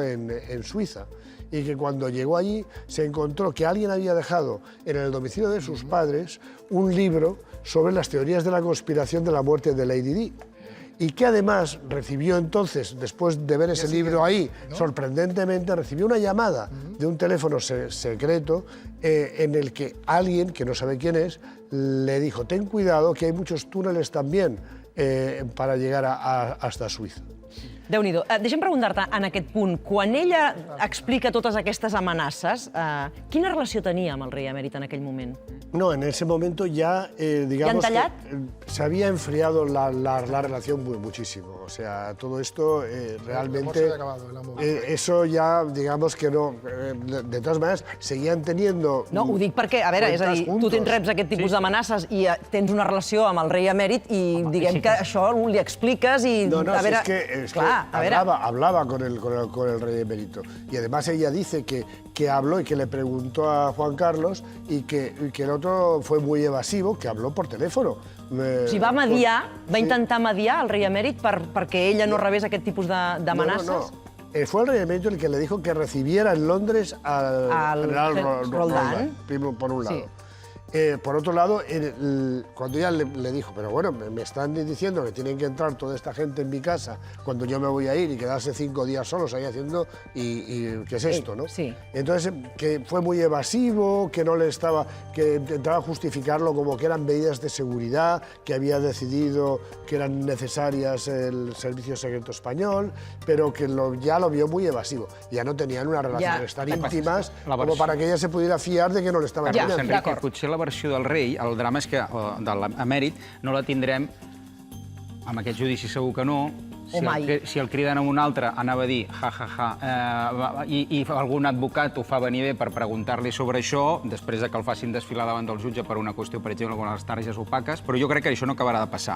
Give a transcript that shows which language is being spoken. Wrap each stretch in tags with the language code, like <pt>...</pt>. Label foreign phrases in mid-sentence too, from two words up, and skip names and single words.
<es>en Suiza, y que cuando llegó allí se encontró que alguien había dejado en el domicilio de sus padres un libro sobre las teorías de la conspiración de la muerte de Lady Di, y que además recibió entonces, después de ver ese libro ahí, sorprendentemente recibió una llamada de un teléfono secreto en el que alguien, que no sabe quién es, le dijo, ten cuidado que hay muchos túneles también para llegar hasta Suiza.</es> <ca>Déu-n'hi-do. Deixa'm preguntar-te, en aquest punt, quan ella explica totes aquestes amenaces, quina relació tenia amb el rei emèrit en aquell moment?</ca> <es>No, en ese momento ya, digamos, ¿Ya han que se había enfriado la relación muchísimo. O sea, todo esto realmente... eso ya, digamos que no... de todas maneras, seguían teniendo...</es> <ca>No, ho dic perquè, a veure, és a dir, tu reps aquest tipus d'amenaces i tens una relació amb el rei emèrit i diguem que això li expliques i... No, a veure,</ca> <es>es que hablaba con el rey emérito. Y además ella dice que habló y que le preguntó a Juan Carlos y que el otro fue muy evasivo, que habló por teléfono.</es> <ca>O sigui, va mediar, va intentar mediar el rei emèrit perquè ella no rebés aquest tipus d'amenaces?</ca> <es>No. Fue el rey emérito el que le dijo que recibiera en Londres al general Roldán, por un lado. Sí. Por otro lado, cuando ella le dijo, pero bueno, me están diciendo que tienen que entrar toda esta gente en mi casa cuando yo me voy a ir y quedarse 5 días solos ahí haciendo, y ¿qué es esto, no? Sí. Entonces, que fue muy evasivo, que no le estaba, que intentaba justificarlo como que eran medidas de seguridad, que había decidido que eran necesarias el Servicio Secreto Español, pero que ya lo vio muy evasivo. Ya no tenían unas relaciones tan íntimas como para que ella se pudiera fiar de que no le estaban engañando.</es> <ca>Potser la versió del rei, el drama és que de l'emèrit no la tindrem amb aquest judici, segur que no, o mai? Si el criden a un altre, anava a dir i algun advocat ho fa venir bé per preguntar-li sobre això, després que el facin desfilar davant del jutge per una qüestió, per exemple, com les targes opaques, però jo crec que això no acabarà de passar.</ca>